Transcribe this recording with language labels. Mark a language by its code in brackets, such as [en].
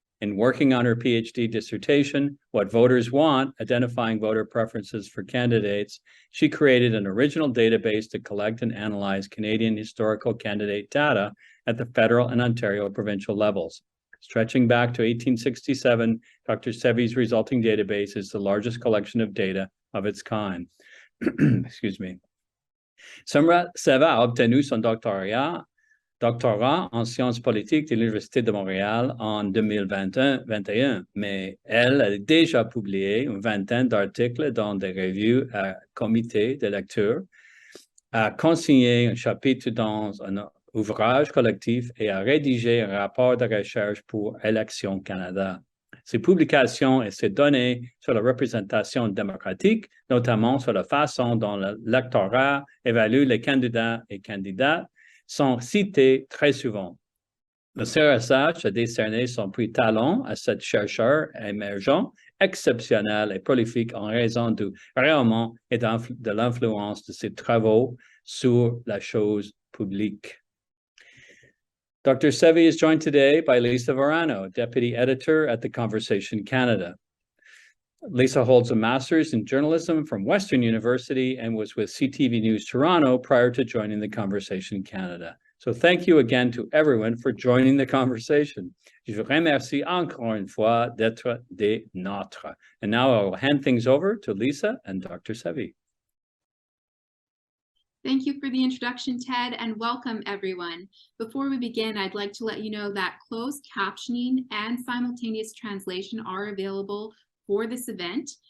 [en] In working on her PhD dissertation, What Voters Want, Identifying Voter Preferences for Candidates, she created an original database to collect and analyze Canadian historical candidate data at the federal and Ontario provincial levels. Stretching back to 1867, Dr. Sevi's resulting database is the largest collection of data of its kind. Excuse me. [fr] Semra Sevi a obtenu son doctorat en sciences politiques de l'Université de Montréal en 2021, mais elle a déjà publié une vingtaine d'articles dans des revues à comité de lecture, a consigné un chapitre dans un ouvrage collectif et a rédigé un rapport de recherche pour Élections Canada. Ses publications et ses données sur la représentation démocratique, notamment sur la façon dont l'électorat évalue les candidats et candidates, sont cités très souvent. Le CRSH a décerné son prix Talon à cette chercheur émergent, exceptionnel et prolifique en raison du rayonnement et de l'influence de ses travaux sur la chose publique. [en] Dr. Sevi is joined today by Lisa Varano, Deputy Editor at the Conversation Canada. Lisa holds a master's in journalism from Western University and was with CTV News Toronto prior to joining the Conversation Canada. So thank you again to everyone for joining the conversation. [fr] Je vous remercie encore une fois d'être des nôtres. [en] And now I will hand things over to Lisa and Dr. Sevi. Thank you for the introduction, Ted, and welcome everyone. Before we begin, I'd like to let you know that closed captioning and simultaneous translation are available for this event.